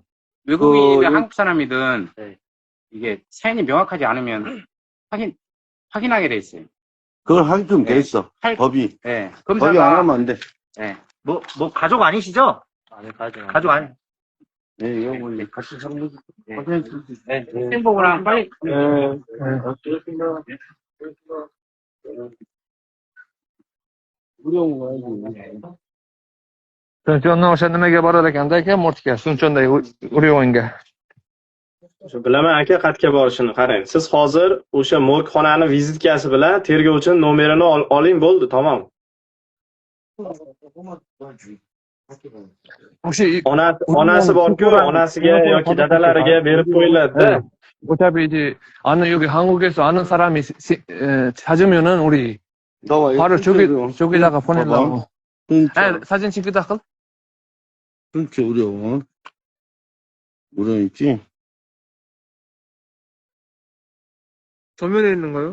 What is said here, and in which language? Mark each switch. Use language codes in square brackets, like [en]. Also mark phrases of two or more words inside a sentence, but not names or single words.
[ko] 외국인이든 한국 사람이든 이게 사연이 명확하지 않으면 확인하게 돼 있어요. 그걸 하게끔 돼 있어. 법이. 네. 법이 안 검사가 하면 안 돼. 뭐 가족 아니시죠? 아니 가죠. 가족 아니. 네, 이거 뭐, 같이 사는 행복이랑 빨리. [uz] Sunchondan o'sha nimaga borar ekanda aka, Mortga, Sunchondagi 의료원ga. Bilaman aka qayerga borishini qarang. Siz hozir o'sha morgxonani vizitkasi bilan tergovchining nomerini oling bo'ldi, tamom. O'sha Onasi bor-ku, onasiga yoki dadalariga berib qo'yiladi-da. [ko] 어차피 이제 여기 한국에서 아는 사람이 찾으면은 우리 바로 저기다가 보내려고. 사진 찍기다 걸? 순천 의료원. 의료원 있지? 전면에 있는가요?